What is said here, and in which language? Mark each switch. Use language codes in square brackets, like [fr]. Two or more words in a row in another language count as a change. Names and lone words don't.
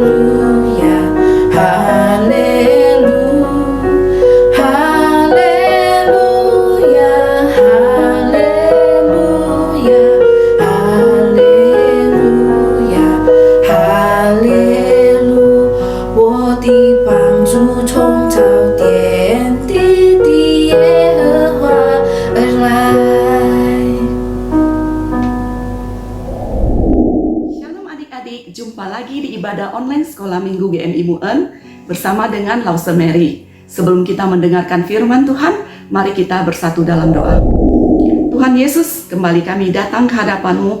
[zh] 亚，哈利路，哈利路亚，哈利路亚，哈利路亚，哈利路，我的帮助从造天地的耶和华而来。 [id] Shalom adik-adik, jumpa lagi di ibadah online Sekolah Minggu GMI Muen bersama dengan Lause Mary. Sebelum kita mendengarkan firman Tuhan, mari kita bersatu dalam doa. Tuhan Yesus, kembali kami datang ke hadapan-Mu.